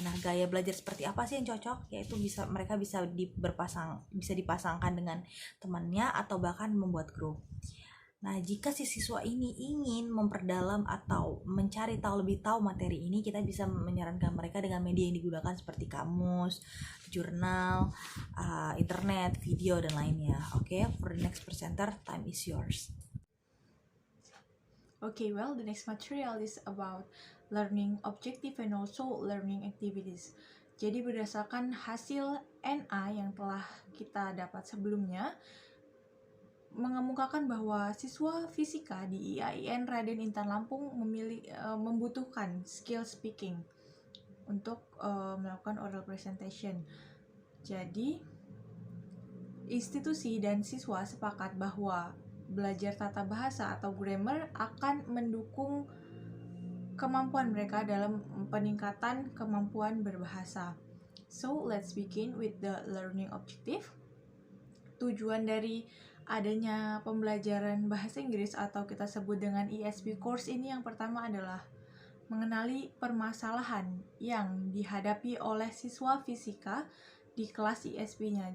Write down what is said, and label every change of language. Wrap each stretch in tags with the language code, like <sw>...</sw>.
<id>Nah, gaya belajar seperti apa sih yang cocok? Yaitu mereka bisa dipasangkan dengan temannya atau bahkan membuat grup. Nah, jika si siswa ini ingin memperdalam atau mencari lebih tahu materi ini, kita bisa menyarankan mereka dengan media yang digunakan seperti kamus, jurnal, internet, video, dan lainnya.</id> <en>Okay, for the next presenter, time is yours. Okay, well, the next material is about learning objective and also learning activities.</en> <id>Jadi berdasarkan hasil NA yang telah kita dapat sebelumnya, mengemukakan bahwa siswa fisika di IAIN Raden Intan Lampung membutuhkan skill speaking untuk melakukan oral presentation. Jadi, institusi dan siswa sepakat bahwa belajar tata bahasa atau grammar akan mendukung kemampuan mereka dalam peningkatan kemampuan berbahasa.</id> <en>So, let's begin with the learning objective.</en> <id>Tujuan dari adanya pembelajaran bahasa Inggris atau kita sebut dengan ESP course ini yang pertama adalah mengenali permasalahan yang dihadapi oleh siswa fisika di kelas ESP-nya.</id>